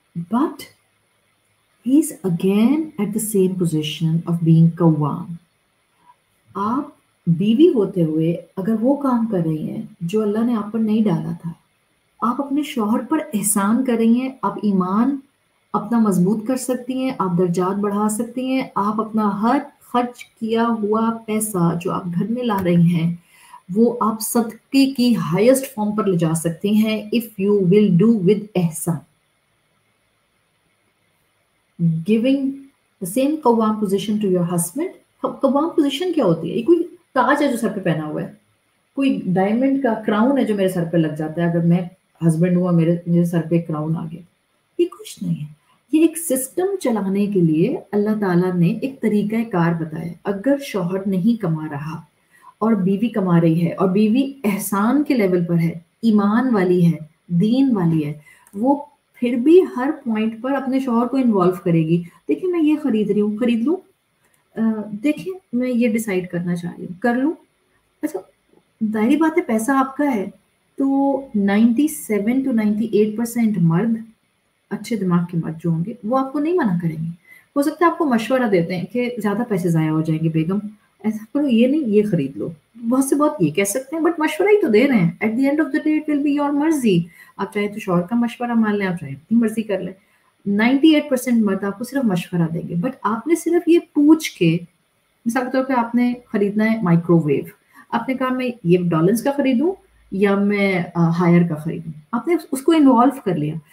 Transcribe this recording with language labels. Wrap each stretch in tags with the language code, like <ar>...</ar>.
<en>But he is again at the same position of being قوام.</en> <ur>آپ بیوی ہوتے ہوئے اگر وہ کام کر رہی ہیں جو اللہ نے آپ پر نہیں ڈالا تھا، آپ اپنے شوہر پر احسان کر رہی ہیں، آپ ایمان اپنا مضبوط کر سکتی ہیں، آپ درجات بڑھا سکتی ہیں، آپ اپنا ہر خرچ کیا ہوا پیسہ جو آپ گھر میں لا رہی ہیں وہ آپ صدقے کی ہائیسٹ فارم پر لے جا سکتی ہیں</ur> <en>if you will do with احسان. Giving the same قوام position to your husband.</en> <ur>قوام پوزیشن کیا ہوتی ہے؟ یہ کوئی تاج ہے جو سر پہ پہنا ہوا ہے، کوئی ڈائمنڈ کا کراؤن ہے جو میرے سر پہ لگ جاتا ہے اگر میں ہسبینڈ ہوں اور میرے سر پہ کراؤن آ گیا. یہ کچھ نہیں ہے. یہ ایک سسٹم چلانے کے لیے اللہ تعالیٰ نے ایک طریقہ کار بتایا. اگر شوہر نہیں کما رہا اور بیوی کما رہی ہے اور بیوی احسان کے لیول پر ہے، ایمان والی ہے، دین والی ہے، وہ پھر بھی ہر پوائنٹ پر اپنے شوہر کو انوالو کرے گی. دیکھیں میں یہ خرید رہی ہوں، خرید لوں. دیکھیں میں یہ ڈیسائیڈ کرنا چاہ رہی ہوں، کر لوں. اچھا ظاہری بات ہے پیسہ آپ کا ہے تو 97 to 98% مرد اچھے دماغ کے مرد جو ہوں گے وہ آپ کو نہیں منع کریں گے. ہو سکتا ہے آپ کو مشورہ دیتے ہیں کہ زیادہ پیسے ضائع ہو جائیں گے بیگم، ایسا کرو یہ نہیں یہ خرید لو، بہت سے بہت یہ کہہ سکتے ہیں بٹ مشورہ ہی تو دے رہے ہیں.</ur> <en>At the end of the day it will be your مرضی.</en> <ur>آپ چاہے تو شوہر کا مشورہ مان لیں، آپ چاہے اپنی مرضی کر لیں. 98% مرد آپ کو صرف مشورہ دیں گے، بٹ آپ نے صرف یہ پوچھ کے، مثال کے طور پہ آپ نے خریدنا ہے مائکرو ویو، آپ نے کہا میں یہ ڈالرز کا خریدوں یا میں ہائر کا خریدوں، آپ نے اس کو انوالو کر لیا.</ur>